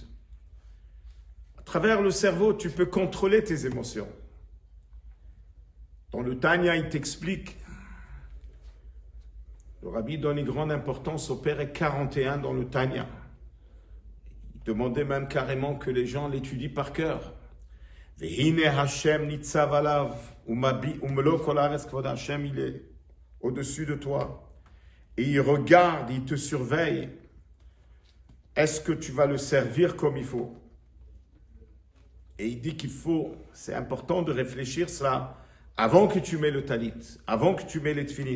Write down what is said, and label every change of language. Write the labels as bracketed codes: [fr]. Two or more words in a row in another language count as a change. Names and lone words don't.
[fr] À travers le cerveau, tu peux contrôler tes émotions. Dans le Tanya, il t'explique, le Rabbi donne une grande importance au Perek 41 dans le Tanya. Il demandait même carrément que les gens l'étudient par cœur. [he] והנה השם נצב עליו ומלא כל הארץ כבוד השם, [fr] il est au-dessus de toi. Et il regarde, il te surveille. Est-ce que tu vas le servir comme il faut? Et il dit c'est important de réfléchir cela avant que tu mets le talit, avant que tu mets les tefillin.